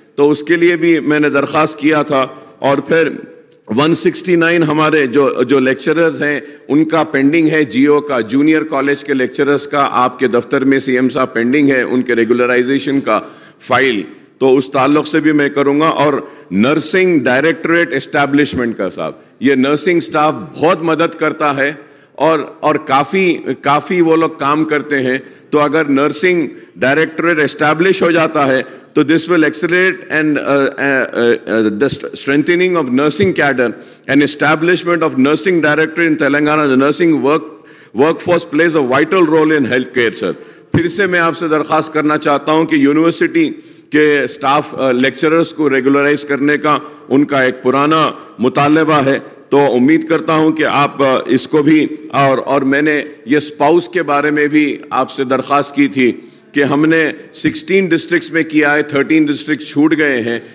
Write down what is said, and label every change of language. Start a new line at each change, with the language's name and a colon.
Urdu: تو اس کے لیے بھی میں نے درخواست کیا تھا. اور پھر 169 ہمارے جو لیکچررز ہیں ان کا پینڈنگ ہے, جیو کا, جونیئر کالج کے لیکچررز کا آپ کے دفتر میں سی ایم صاحب پینڈنگ ہے ان کے ریگولرائزیشن کا فائل, تو اس تعلق سے بھی میں کروں گا. اور نرسنگ ڈائریکٹوریٹ اسٹیبلشمنٹ کا صاحب, یہ نرسنگ سٹاف بہت مدد کرتا ہے اور کافی وہ لوگ کام کرتے ہیں. تو اگر نرسنگ ڈائریکٹوریٹ اسٹیبلش ہو جاتا ہے
English: تو this will accelerate and the strengthening of nursing cadre and establishment of nursing directorate in Telangana. The nursing workforce plays a vital role in healthcare, sir.
Urdu: پھر سے میں آپ سے درخواست کرنا چاہتا ہوں کہ یونیورسٹی کے سٹاف لیکچررز کو ریگولرائز کرنے کا ان کا ایک پرانا مطالبہ ہے. تو امید کرتا ہوں کہ آپ اس کو بھی اور میں نے یہ اسپاؤس کے بارے میں بھی آپ سے درخواست کی تھی کہ ہم نے 16 ڈسٹرکٹس میں کیا ہے, 13 ڈسٹرکٹ چھوٹ گئے ہیں.